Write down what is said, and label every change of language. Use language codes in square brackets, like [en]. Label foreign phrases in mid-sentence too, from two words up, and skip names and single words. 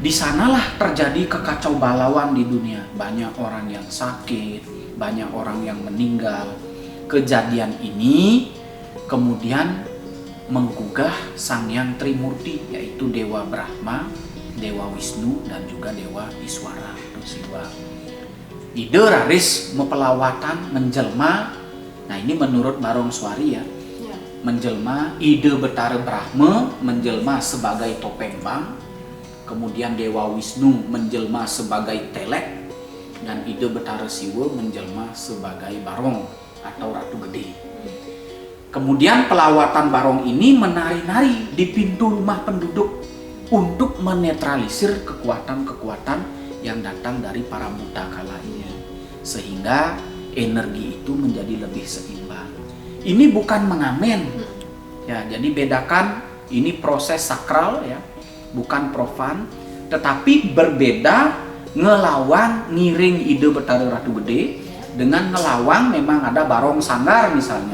[id] Di sanalah terjadi kekacau balauan di dunia. Banyak orang yang sakit, banyak orang yang meninggal. Kejadian ini kemudian menggugah Sang Hyang Trimurti, yaitu Dewa Brahma, Dewa Wisnu, dan juga Dewa Iswara atau Siwa. [ban] Ide raris mempelawatan menjelma. [id] Nah ini menurut Barong Swari ya. Menjelma, ide Betara Brahma menjelma sebagai topeng bang. Kemudian Dewa Wisnu menjelma sebagai telek, dan ide Betara Siwa menjelma sebagai barong atau ratu gede. Kemudian pelawatan barong ini menari-nari di pintu rumah penduduk untuk menetralisir kekuatan-kekuatan yang datang dari para buta kala ini, sehingga energi itu menjadi lebih seimbang. Ini bukan mengamen ya, jadi bedakan, ini proses sakral ya, bukan profan, tetapi berbeda [ban] ngelawang ngiring ide Betara Ratu Gede [id] dengan ngelawang memang ada barong sanggar misalnya.